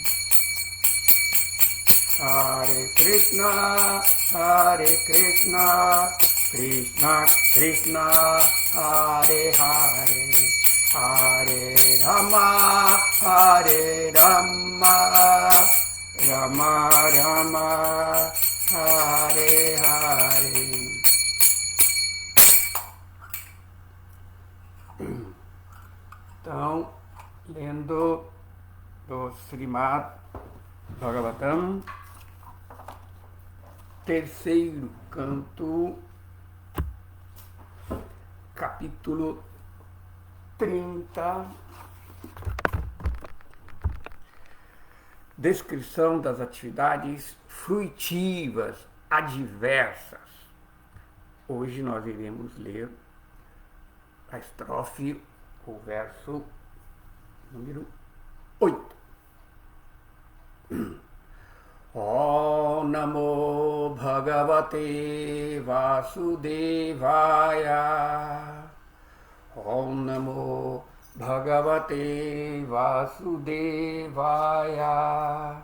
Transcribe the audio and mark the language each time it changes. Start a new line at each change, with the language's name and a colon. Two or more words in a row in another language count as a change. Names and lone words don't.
Sanskrit: हरे कृष्ण कृष्ण कृष्ण हरे हरे हरे राम राम राम हरे हरे.
Portuguese: Então, lendo do Srimad Bhagavatam, terceiro canto, capítulo 30, descrição das atividades fruitivas adversas. Hoje nós iremos ler a estrofe, o verso número 8.
Sanskrit: ॐ नमो भगवते वासुदेवाय. ॐ नमो भगवते वासुदेवाय.